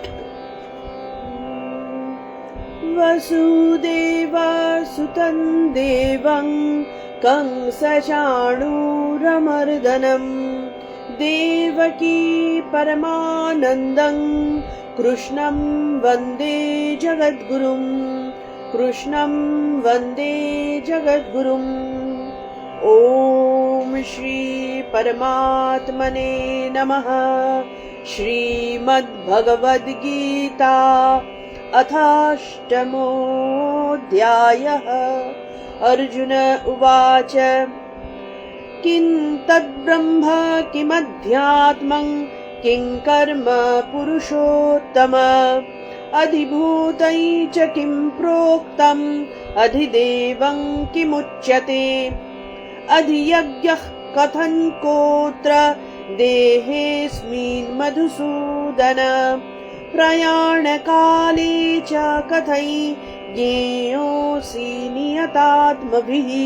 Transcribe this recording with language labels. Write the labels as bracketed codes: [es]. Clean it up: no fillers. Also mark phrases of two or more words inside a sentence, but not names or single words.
[sa] বসুদেবাসুতং দেবং কংসচাণূরমর্দনম দেবকী পরমানন্দং কৃষ্ণং বন্দে জগদ্গুরুম। কৃষ্ণং বন্দে জগদ্গুরুম। ওম শ্রী পরমাত্মনে নমঃ। শ্রীমদ্ভগবদ্গীতা अथाष्टमोऽध्यायः। अर्जुन उवाच किं तद्ब्रह्म किमध्यात्मं किं कर्म पुरुषोत्तम अधिभूतं च किं प्रोक्तम् अधिदेवं किमुच्यते अधियज्ञः कथं कोत्र देहेऽस्मिन् मधुसूदन प्रयाणकाले च कथै ज्ञेयोऽसि नियतात्मभिः।